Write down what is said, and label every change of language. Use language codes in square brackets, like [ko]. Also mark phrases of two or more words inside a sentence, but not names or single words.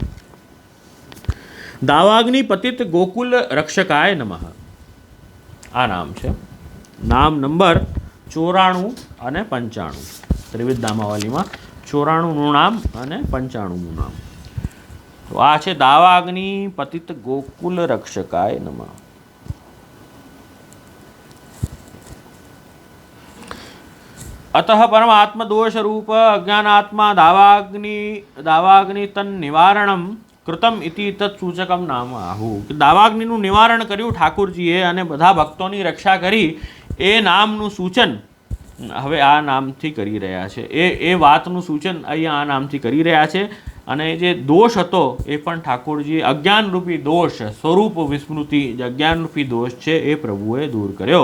[sa] दावाग्नि पतित गोकुल रक्षकाय नमः, [gu] આ નામ છે. નામ નંબર 94 અને 95, ત્રિવિધ નામાવલીમાં 94નું નામ અને 95નું નામ. તો આ છે [sa] दावाग्नि पतित गोकुल रक्षकाय नमः. अतः परमात्म दोष रूप अज्ञानात्मा दावाग्नि तन निवारणम कृतम इति तत्सूचकम नाम आहु. [gu] દાવાગ્નિનું નિવારણ કર્યું ઠાકોરજીએ અને બધા ભક્તોની રક્ષા કરી, એ નામનું સૂચન હવે આ નામથી કરી રહ્યા છે. એ વાતનું સૂચન અહીંયા આ નામથી કરી રહ્યા છે. અને જે દોષ હતો એ પણ ઠાકોરજીએ, અજ્ઞાનરૂપી દોષ, સ્વરૂપ વિસ્મૃતિ, જે અજ્ઞાનરૂપી દોષ છે એ પ્રભુએ દૂર કર્યો.